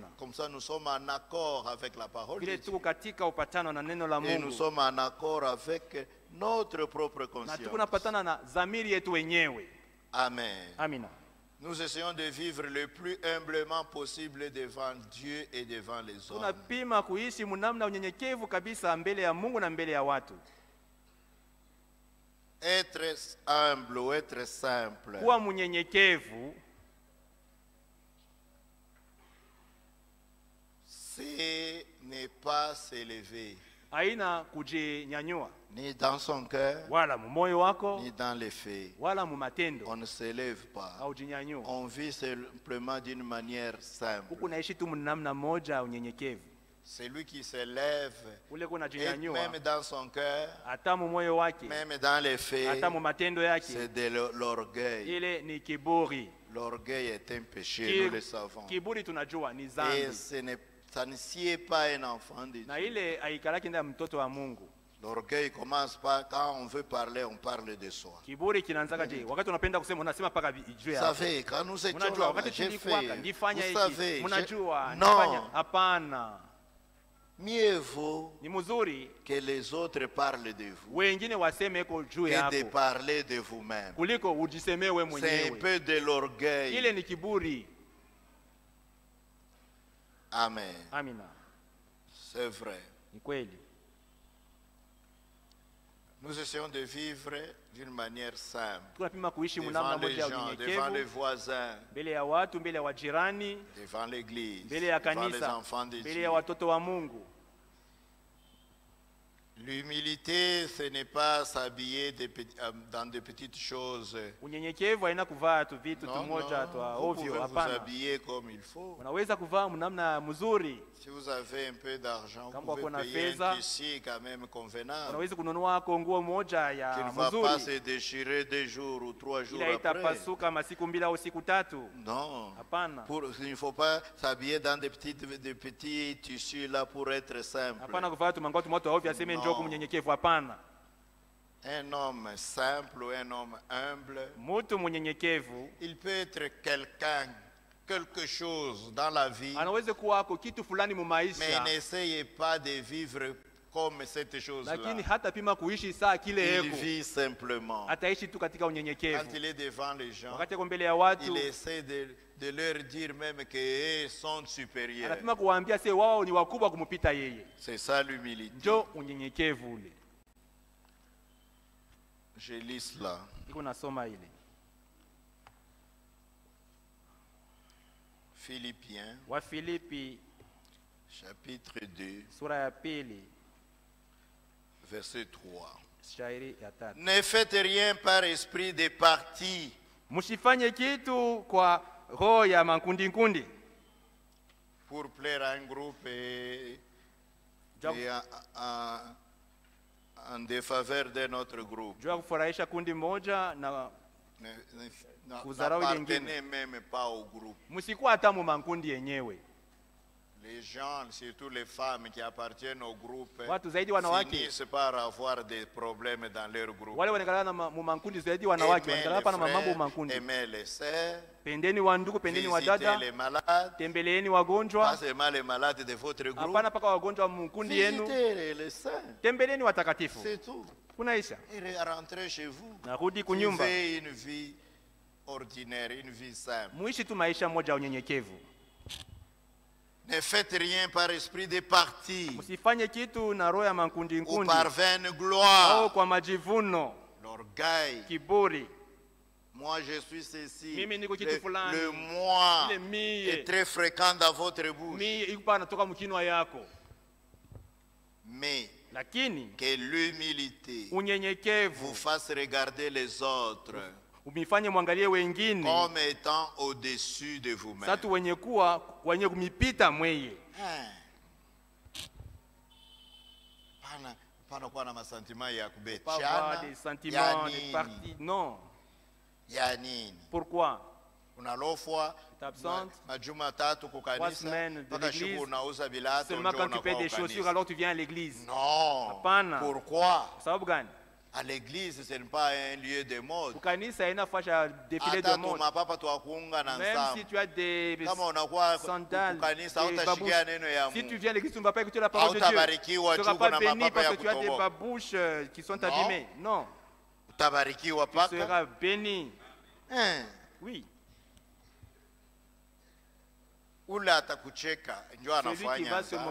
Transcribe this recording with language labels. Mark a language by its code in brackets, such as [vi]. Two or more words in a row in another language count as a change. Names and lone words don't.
[fr] Comme ça, nous sommes en accord avec la parole de [sw] Vile [fr] Dieu. [sw] tuko katika upatano na neno la [fr] Et nous [sw] Mungu. [fr] sommes en accord avec notre propre [sw] Na tuko [fr] conscience. [sw] napatana na dhamiri yetu wenyewe. [fr] Amen. [sw] Amina. [fr] Nous essayons de vivre le plus humblement possible devant Dieu et devant les hommes. [sw] Tunapima kuishi mnamna unyenyekevu kabisa mbele ya Mungu na mbele ya watu. [fr] Être humble ou être simple, [sw] Kuwa mnyenyekevu [fr] c'est ne pas s'élever, [sw] haina kujinyanyua [fr] ni dans son cœur, [sw] wala mumoyo wako [fr] ni dans les faits. [sw] wala mumatendo [fr] On ne s'élève pas. [sw] au jinyanyua. [fr] On vit simplement d'une manière simple. [sw] Huku naishi tu mnamna moja unyenyekevu. [fr] Celui qui s'élève, [sw] Ule kuna [fr] et [sw] jinyanyua [fr] même dans son cœur, [sw] hata mumoyo wake [fr] même dans les faits, [sw] hata mumatendo yake, [fr] c'est de l'orgueil. [sw] ile ni kiburi. [fr] L'orgueil est un péché, nous le savons. [sw] Kiburi tunajua ni [fr] Et [sw] dhambi, [fr] ça ne sied pas un enfant de [sw] na [fr] Dieu. [sw] ile haikalaki ndani ya mtoto wa Mungu. [fr] L'orgueil commence pas, quand on veut parler, on parle de soi. [sw] Kiburi kinaanzaka je, wakati unapenda kusema unasema paka juu [fr] Vous [sw] yako. [fr] savez, quand nous étions [sw] Mnajua [fr] là, [sw] wakati [fr] j'ai [sw] tulikuwa [fr] fait. [sw] nifanya [fr] Vous [sw] hiki, [fr] savez, [sw] mnajua [fr] non, [sw] nifanya hapana. [fr] mieux vaut [sw] Ni mzuri [fr] que les autres parlent de vous [sw] wengine waseme iko juu [fr] que de [sw] yako [fr] parler de vous-même. [sw] kuliko ujisemee wewe [fr] C'est un [sw] mwenyewe. [fr] peu de l'orgueil. [sw] Ile ni kiburi. [fr] Amen. [sw] Amina. [fr] C'est vrai. [sw] Ni kweli. [fr] Nous essayons de vivre d'une manière simple. [sw] Tunapima kuishi [fr] Devant [sw] mnamna [fr] les [sw] moja ya [fr] gens, devant les [sw] unyenyekevu [fr] voisins, [sw] mbele ya watu, mbele ya wajirani, [fr] devant l'église, [sw] mbele ya [fr] devant les [sw] kanisa, [fr] enfants de [sw] mbele [fr] Dieu. [sw] ya watoto wa Mungu. [fr] L'humilité, ce n'est pas s'habiller dans de petites choses. [sw] Unyenyekevu haina kuvaa tu vitu [fr] Non, [sw] tumoja twa [fr] non, vous pouvez [sw] ovyo, [fr] vous [sw] hapana. [fr] habiller comme il faut. [sw] Unaweza kuvaa mnamna mzuri. [fr] Si vous avez un peu d'argent, [sw] Kama [fr] vous [sw] uko na [fr] pouvez payer [sw] fedha, [fr] un tissu quand même convenable, [sw] Unaweza kununua konguo moja [fr] qui ne [sw] ya [fr] va pas [sw] mzuri [fr] se déchirer 2 jours ou 3 jours [sw] ila [fr] après. [sw] itapasuka masiku mbili au siku tatu. [fr] Non. [sw] Hapana. [fr] Il ne faut pas s'habiller dans des petits tissus là pour être simple. [sw] Hapana kuvaa tu manguo tu moto ovyo aseme [fr] No. [sw] njoo kumnyenyekevu, hapana. [fr] Un homme simple ou un homme humble, [sw] Mtu mnyenyekevu [fr] il peut être quelqu'un, quelque chose dans la vie, [sw] anaweza kuwako kitu fulani mu [fr] mais [sw] maisha, [fr] n'essayez pas de vivre comme cette chose-là. [sw] lakini hata pima kuishi saa kile [fr] Il [sw] yeko, [fr] vit simplement. [sw] ataishi tu katika [fr] Quand [sw] unyenyekevu. [fr] il est devant les gens, [sw] Wakati ako mbele ya watu, [fr] il essaie de leur dire même qu'ils sont supérieurs. [sw] anapima kuwaambia se wao ni wakubwa kumupita yeye. [fr] C'est ça l'humilité. [sw] Njoo unyenyekevu ule. [fr] Je lis cela. [sw] Iko nasoma ile [fr] Philippiens, [sw] wa Filipi [fr] chapitre 2, [sw] sura ya pili [fr] verset 3. [sw] shairi ya 3. [fr] Ne faites rien par esprit de parti, [sw] Msifanye kitu kwa roho ya makundi kundi, [fr] pour plaire à un groupe et en défaveur d'un autre groupe. [sw] jua kufurahisha kundi moja na Kudharau [fr] N'appartenez même pas au groupe. [sw] msikuwa hata mu makundi yenyewe. [fr] Les gens, surtout les femmes qui appartiennent au groupe, [sw] Watu zaidi wanawake [fr] finissent par avoir des problèmes dans leur groupe. [sw] wale wanakalala na makundi zaidi wanawake [fr] Aimez [sw] wanakalala [fr] les [sw] pa na mambo [fr] frères, [sw] makundi. [fr] aimez les sœurs, [sw] Pendeni wa ndugu, pendeni wa [fr] visitez [sw] dada, [fr] les malades, [sw] tembeleeni [fr] pas [sw] wagonjwa, [fr] seulement les malades de votre groupe, [sw] hapana paka wagonjwa wa mkundi yenu, [fr] visitez les saints, [sw] tembeleeni watakatifu. [fr] c'est tout. [sw] Kunaisha. [fr] Et rentrez chez vous. [sw] Narudi kunyumba. [fr] Vivez une vie ordinaire, une vie simple. [sw] Muishi tu maisha moja ya unyenyekevu. [fr] Ne faites rien par esprit de parti [sw] Msifanye kitu na roho ya makundi [fr] ou [sw] nkundi [fr] par vaine [sw] au [fr] gloire, [sw] kwa majivuno, [fr] l'orgueil. [sw] kiburi. [fr] Moi je suis ceci. [sw] Mimi niko kitu fulani. [fr] Le moi [sw] Ile mie. [fr] est très fréquent dans votre bouche. [sw] Mimi ikupa natoka mkinwa yako. [fr] Mais [sw] Lakini [fr] que l'humilité vous [sw] unyenyekevu [fr] fasse regarder les autres [sw] umifanye mwangalie wengine [fr] comme étant au-dessus de vous-même. [sw] satu wenye kumipita mweye. Pana kuwa na masentima ya [fr] Pas avoir [sw] kubetiana [fr] des [sw] ya [fr] sentiments, des [sw] nini? [fr] partis. Non. [sw] Ya nini? [fr] Pourquoi? [sw] Unalofwa [fr] T'absentes [sw] majuma tatu [fr] 3 [sw] kukanisa [fr] semaines de [sw] mpaka [fr] l'église. [sw] siku unauza vilato [fr] Seulement [sw] ndio [fr] quand tu paies [sw] unakuwa [fr] des chaussures, [sw] ukanisa. [fr] alors tu viens à l'église. Non. [sw] Hapana. [fr] Pourquoi? [sw] Sababu gani? [fr] À l'église, ce n'est pas un lieu de mode. [sw] Kukanisa haina fasha ya [fr] défilé de [sw] Hata [fr] mode. [sw] tumapapa twakuunga na [fr] Même si [sw] nsamu. [fr] tu as des [sw] Kama unakuwa [fr] sandales, [sw] kukanisa [fr] des [sw] hautashikia [fr] babouches. [sw] neno ya [fr] Si tu [sw] Mungu. [fr] viens à l'église, tu ne vas pas écouter la parole de Dieu. [sw] Hautabarikiwa [fr] Tu ne tu seras pas [sw] kuna [fr] béni [sw] mapapa [fr] parce [sw] ya [fr] que tu as des [sw] kutoboka. [fr] babouches qui sont abîmées. Non. [sw] Utabarikiwa [fr] Tu [sw] paka. [fr] seras béni. Eh. Oui. [sw] Ule atakucheka ndio [fr] Celui qui [sw] anafanya [fr] va se [sw] nzara.